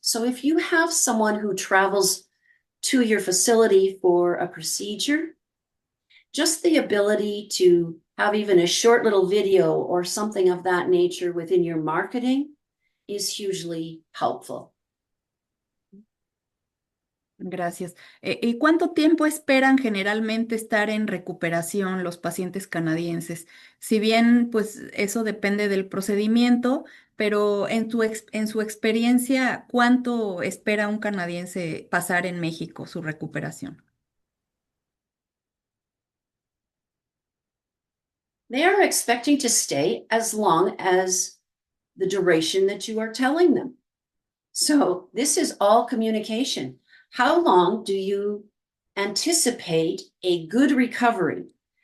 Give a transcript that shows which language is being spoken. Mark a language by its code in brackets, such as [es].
[en] So if you have someone who travels to your facility for a procedure, just the ability to have even a short little video or something of that nature within your marketing is hugely helpful. [es] Gracias. ¿Y cuánto tiempo esperan generalmente estar en recuperación los pacientes canadienses? Si bien, pues eso depende del procedimiento, pero en su experiencia, ¿cuánto espera un canadiense pasar en México su recuperación? [en] They are expecting to stay as long as the duration that you are telling them. So this is all communication. How long do you anticipate a good recovery?